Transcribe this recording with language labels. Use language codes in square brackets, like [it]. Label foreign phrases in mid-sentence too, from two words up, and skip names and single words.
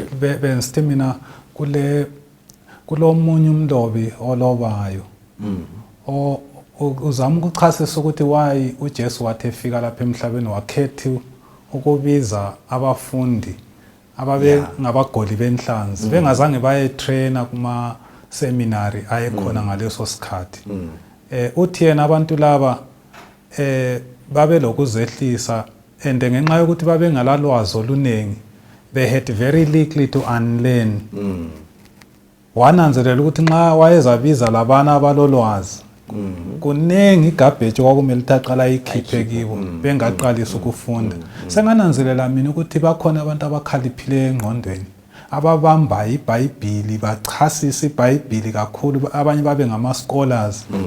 [nd] Bensithi mina kulomunye umlobi olobayo uzama ukuchasisa ukuthi why uJesu wathi efika lapha emhlabeni wakhetha ukubiza abafundi ababe ngabagoli benhlanzi bengazange baye trainer kuma seminary ayekhona ngaleso sikhathi. Uthi yena abantu laba babe lokuzehlisa and ngenxa yokuthi babe ngalalwazi olunengi [en] they had very little to unlearn. [nd] Wananzelela ukuthi nxa wayezabiza labana abalolwazi kunengi igabheji kwakumele uthaqala ikhiphe kibo bengaqalisa ukufunda. Sengananzelela mina ukuthi bakhona abantu abakhaliphileyo engqondweni ababamba iBhayibhili bachasisa iBhayibhili kakhulu abanye babe ngama scholars.